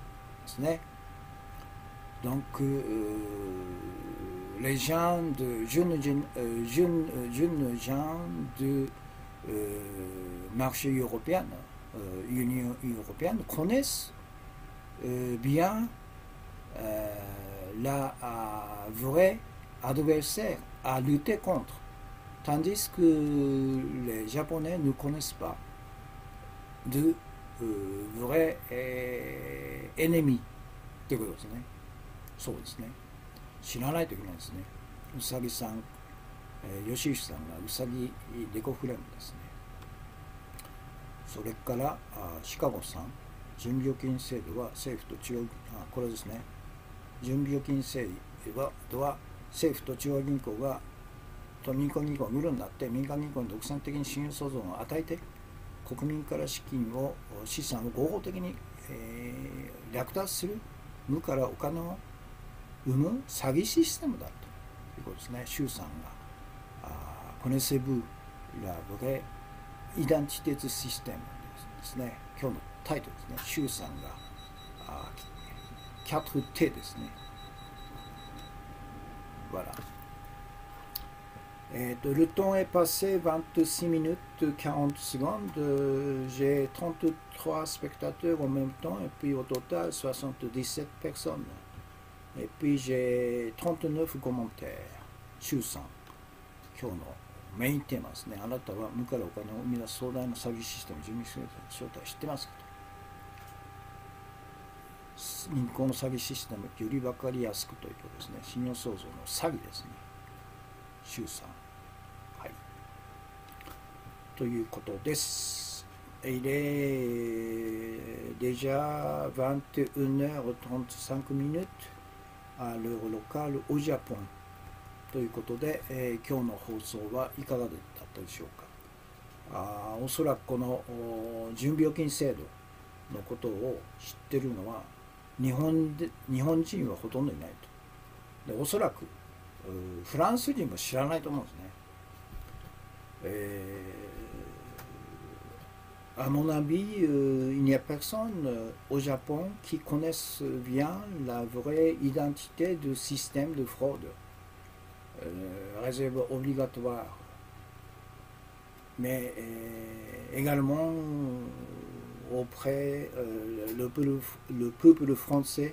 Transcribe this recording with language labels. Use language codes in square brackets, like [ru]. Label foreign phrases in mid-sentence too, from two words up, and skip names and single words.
[fr] Donc, les gens jeunes gens de marché européen, Union européenne, connaissent bien la vraie adversaire à lutter contre, tandis que les Japonais ne connaissent pas de vrais ennemis [ja] ということですね。そうですね。知らないといけないですね。うさぎさん、吉内さんがうさぎデコフレームですね。それからシカゴさん、準備預金制度は政府と中央これですね。準備預金制度は政府と中央銀行が民間銀行がグルになって民間銀行に独占的に信用創造を与えて国民から資産を合法的に、略奪する無からお金を生む詐欺システムだということですね。周さんが [fr] connaissez-vous la vraie identité du système [ja] ですね。今日のタイトルですね。周さんが4T ですね。Voilà. [fr] Le temps est passé 26 minutes 40 secondes. J'ai 33 spectateurs en même temps et puis au total 77 personnes. Et puis j'ai 39 commentaires. [ja] 周さん、今日のメインテーマですね。あなたは無からお金を生み出す壮大な詐欺システム、準備制度の正体知ってますかと。銀行の詐欺システムより分かりやすくということですね。信用創造の詐欺ですね。周さん。はい。ということです。 [fr] Il est déjà 21h35 minutes à l'heure locale au Japon. [ja] ということで、今日の放送はいかがだったでしょうか。おそらくこの準備預金制度のことを知ってるのは日本人はほとんどいないと。でおそらくフランス人も知らないと思うんです [fr] ね。À mon avis, il n'y a personne au Japon qui connaisse bien la vraie identité du système de fraude, réserve obligatoire, mais également auprès le peuple français.